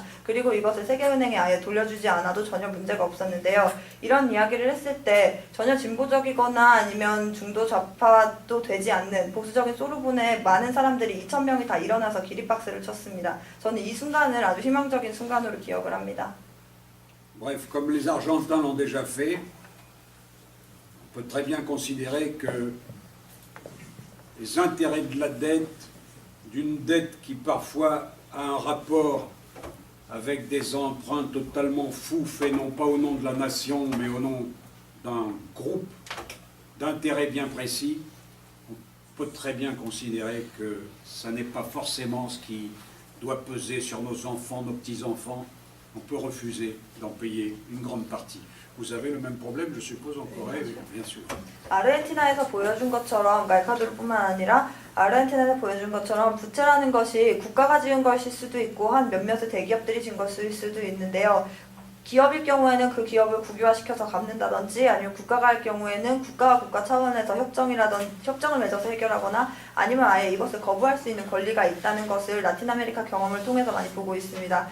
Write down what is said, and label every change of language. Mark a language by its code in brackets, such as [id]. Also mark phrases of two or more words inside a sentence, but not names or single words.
[ko] 그리고 이것을 세계은행에 아예 돌려주지 않아도 전혀 문제가 없었는데요. 이런 이야기를 했을 때 전혀 진보적이거나 아니면 중도 좌파도 되지 않는 보수적인 소르본의 많은 사람들이 2,000명이 다 일어나서 기립박수를 쳤습니다. 저는 이 순간을 아주 희망적인 순간으로 기억을 합니다. [fr] Bref, comme les Argentins l'ont déjà fait, on peut très bien considérer que les intérêts de la dette, d'une dette qui parfois a un rapport avec des emprunts totalement fous faits non pas au nom de la nation mais au nom d'un groupe d'intérêts bien précis, on peut très bien considérer que ça n'est pas forcément ce qui doit peser sur nos enfants, nos petits-enfants. On peut refuser d'en payer une grande partie. Vous avez le même problème, je suppose, en Corée, bien sûr. [ko] 아르헨티나에서 보여준 것처럼, 에콰도르뿐만 아니라 아르헨티나에서 보여준 것처럼 부채라는 것이 국가가 지은 것일 수도 있고 한 몇몇의 대기업들이 지은 것일 수도 있는데요. 기업일 경우에는 그 기업을 국유화시켜서 갚는다든지 아니면 국가가 할 경우에는 국가와 국가 차원에서 협정을 맺어서 해결하거나 아니면 아예 이것을 거부할 수 있는 권리가 있다는 것을 라틴 아메리카 경험을 통해서 많이 보고 있습니다.